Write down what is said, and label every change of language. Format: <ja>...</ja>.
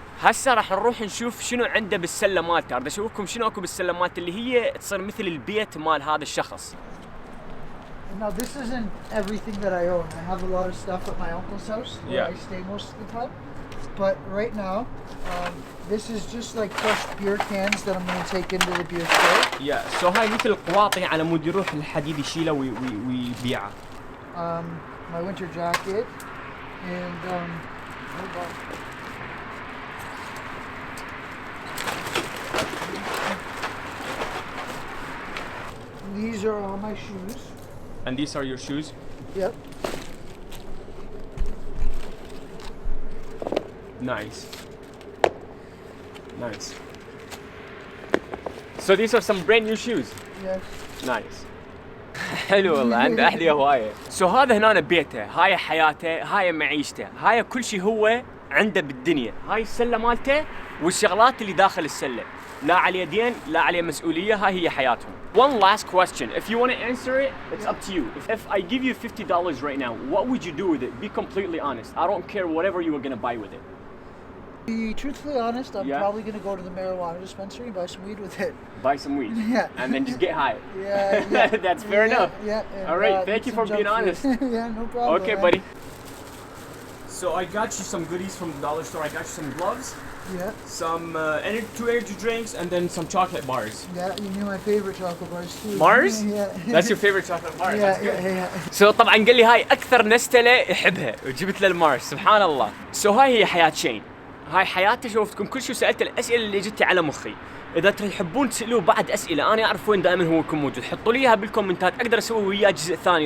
<ar>هسه راح نروح نشوف شنو عنده بالسله مالته، بدي اشوفكم شنو اكو بالسله مالته اللي هي تصير مثل البيت مال هذا الشخص.</ar> <en>Now this isn't everything that I own. I have a lot of stuff at my uncle's house where I stay most of the time. But right now, this is just like fresh beer cans that I'm going to take into the beer store. Yeah, so</en> <ar>هاي مثل قواطع على مود يروح الحديد يشيله ويبيعه.</ar> <en>My winter jacket and hold on. These are all my shoes. And these are your shoes? Yep. Nice. So these are some brand new shoes? Yes. Nice.</en> <ar>حلو والله، عنده أحذية هواية. هذا هنا بيته، هاي حياته، هاي معيشته، هاي كل شيء هو عنده بالدنيا. هاي السلة مالته والشغلات اللي داخل السلة. لا عليه دين، لا عليه مسؤولية، هاي هي حياتهم.</ar> <en>One last question. If you want to answer it, it's up to you. If I give you $50 right now, what would you do with it? Be completely honest. I don't care whatever you were going to buy with it. Be truthfully honest, I'm probably going to go to the marijuana dispensary and buy some weed with it. Buy some weed? Yeah. And then just get high? Yeah. That's fair enough. Yeah. All right, thank you for being honest. Yeah, no problem. Okay, buddy. So I got you some goodies from the dollar store. I got you some gloves. Yeah. Some 2 energy drinks and then some chocolate bars. Yeah, you knew my favorite chocolate bars too. Mars? Yeah. That's your favorite chocolate bar. That's good. Yeah.</en> <ar>So طبعا قال لي هاي أكثر نستلة يحبها وجبت له المارس سبحان الله. So هاي هي حياة شين. هاي حياته. شوفتكم كل شيء سألت الأسئلة اللي جتي على مخي. إذا تحبون تسألوه بعد أسئلة أنا أعرف وين دائما هو يكون موجود، حطوا لي إياها بالكومنتات أقدر أسوي وياه جزء ثاني.</ar>